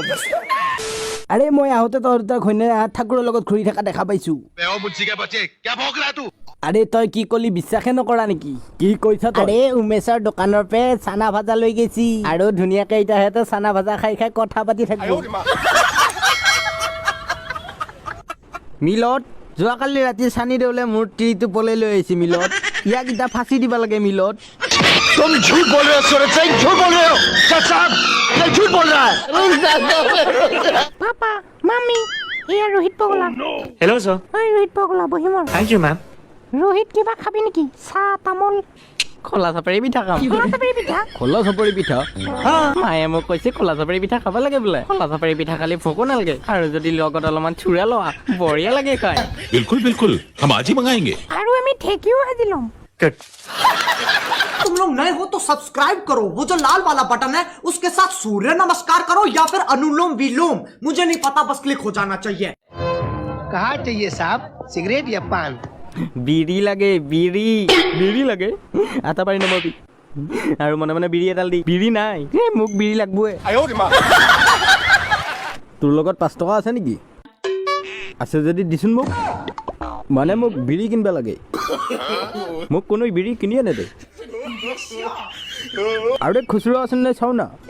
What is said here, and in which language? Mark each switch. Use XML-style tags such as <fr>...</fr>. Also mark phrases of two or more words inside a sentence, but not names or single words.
<as>আৰে মই আহোঁতে তই দুটা ঘৈণীয়েৰে হাত ঠাকুৰৰ লগত ঘূৰি থকা দেখা পাইছো আৰে তই কি কলি বিশ্বাসে নকৰা নেকি কি কৈছা তই আৰে উমেশৰ দোকানৰ পৰা চানা ভাজা লৈ গৈছি আৰু ধুনীয়াকে এতিয়া হেতে চানা ভাজা খাই খাই কথা পাতি থাকিব মিলত যোৱাকালি ৰাতি চানি দেউলে মোৰ টিৰিটো পলাই লৈ আহিছে মিলত ইয়াক এতিয়া ফাঁচি দিব লাগে মিলত</as> <hi>तुम झूठ बोल रहे हो सूरज सिंह झूठ बोल रहे हो साहब ये झूठ बोल रहा है</hi> <as>Papa, Mami, এয়া ৰোহিত পগলা</as> <en>Hello, sir.</en> <as>ঐ ৰোহিত পগলা বহিমৰ</as> <en>Thank you, ma'am.</en> <as>ৰোহিত কিবা খাবি নেকি চাহ তামোল খোলা চাপৰি পিঠা খাম খোলা চাপৰি পিঠা খোলা চাপৰি পিঠা মায়ে মোক কৈছে খোলা চাপৰি পিঠা খাব লাগে বোলে খোলা চাপৰি পিঠা খালি ভোকো নালাগে আৰু যদি লগত অলপমান চুৰা লোৱা বঢ়িয়া লাগে খাই</as> <hi>बिल्कुल बिल्कुल हम आज ही मंगाएंगे</hi> <as>আৰু আমি ঠেকিও ভাজি ল'ম Good.</as> <hi>तुम लोग नए हो तो सब्सक्राइब करो वो जो लाल वाला बटन है उसके साथ सूर्य नमस्कार करो या फिर अनुलोम विलोम मुझे नहीं पता बस क्लिक हो जाना चाहिए कहाँ चाहिए साहब सिगरेट या पान</hi> <as>বিড়ি লাগে বিড়ি লাগে আটা পাৰি নমাবি আৰু মনে মনে বিড়ি এডাল দি বিড়ি নাই মোক বিড়ি লাগবই তোৰ লগত 5 টকা আছে নেকি আছে যদি দিছোন মোক মানে মোক বিড়ি কিনবা লাগে মোক কোনো বিড়ি কিনি আনে দে আৰু খুচুৰা আছে নাই চাও না</as>